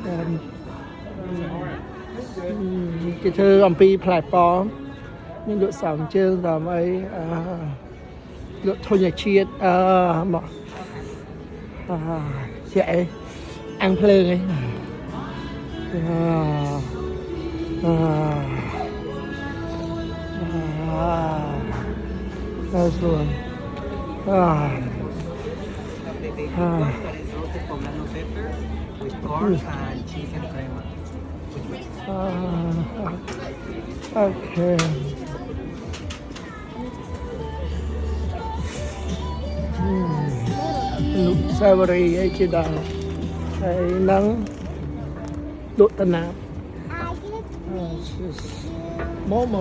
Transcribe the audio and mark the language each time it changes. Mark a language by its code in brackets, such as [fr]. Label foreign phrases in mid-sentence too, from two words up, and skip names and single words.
[km] គេធ្វើអំពីផ្លែប៉ោមមានលក់សងជើងតាមអីលក់ធញ្ញជាតិមកជាអាំងភ្លើងឯងស្រួល [en] with corn and cheese and cream. [km] អូខេលក់សាវរីអីជាដើមហើយនឹងលក់តំណាប់ម៉ូ